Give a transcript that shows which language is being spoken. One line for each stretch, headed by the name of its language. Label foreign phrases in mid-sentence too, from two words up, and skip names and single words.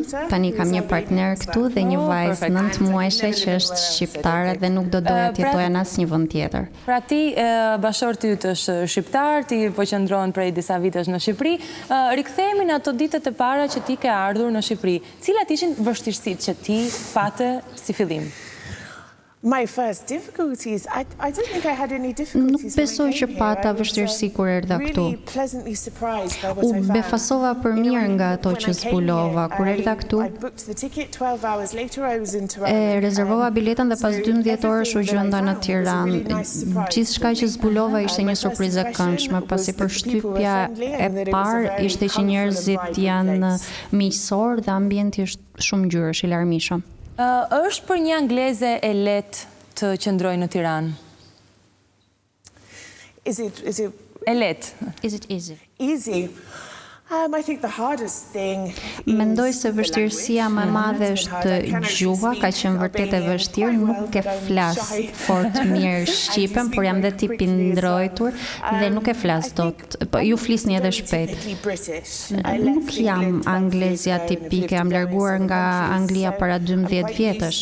Albanian: Tani kam një partner këtu dhe një vajzë 9 muajshe që është shqiptare dhe nuk do doja të jetoja në asnjë vend tjetër. Pra ti, bashorti yt është shqiptar, ti po qëndron prej disa vitesh në Shqipëri. Rikthehemi në ato ditët e para që ti ke ardhur në Shqipëri. Cilat ishin vështirësitë që ti pate si fillim?
English: My first difficulties, I don't think I had any difficulties.
Albanian: Nuk besoj që pata vështirësi kur erdha këtu. U befasova për mirë nga ato që zbulova. Kur erdha këtu, rezervova biletën dhe pas 12 orësh u gjenda në Tiranë. Gjithçka që zbulova ishte një surprizë e këndshme, pasi përshtypja e parë ishte që njerëzit janë miqësor dhe ambienti është shumë ngjyrësh i larmishëm. Është për një angleze e lehtë të qëndrojë në Tiranë? E lehtë.
English: Is it easy? Easy. I think the hardest thing
Albanian: Mendoj se vështirësia më e madhe është gjuha, ka qenë vërtet e vështirë, nuk e flas fort mirë shqipen, por jam dhe tip i ndrojtur dhe nuk e flas dot. Ju flisni edhe shpejt. Nuk jam anglezja tipike, jam larguar nga Anglia para 12 vjetësh.